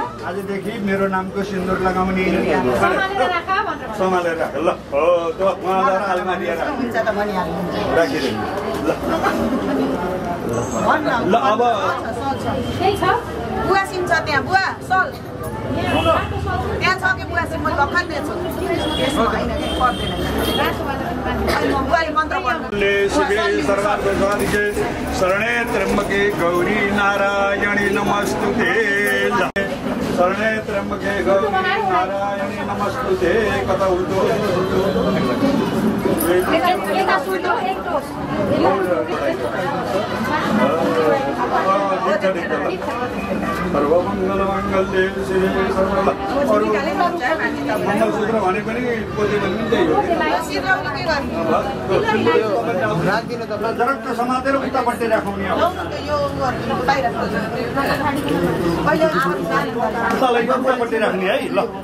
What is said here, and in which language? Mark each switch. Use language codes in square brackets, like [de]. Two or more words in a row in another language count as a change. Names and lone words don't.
[ne] आजदेखि मेरो नामको सिन्दुर लगाउने सम्हालेर राख ल हो त्यो उहाँलाई आलमारी राखिदिनु ल अब बुवा सिम छ त्यहाँ बुवा सल त्यहाँ छ कि बुवा सिम मैले भर्खर दिएछु त्यसमा होइन कि पर्दैन अहिले म बुवाले मन्त्र पढ्नु [sa] शरणे त्र्यम्बके गौरी नारायणी नमस्तुते शरणे त्र्यम्बके गौरी नारायणी नमस्तुते [ne] कता उल्टो [sa] सर्वमङ्गलमङ्गल्ये शिवे [ne] मङ्गलसूत्र भने पनि पोते पनि त्यही हो जरक्क समातेर उतापट्टि राखौँ नि उतालाई उतापट्टि राख्ने है ल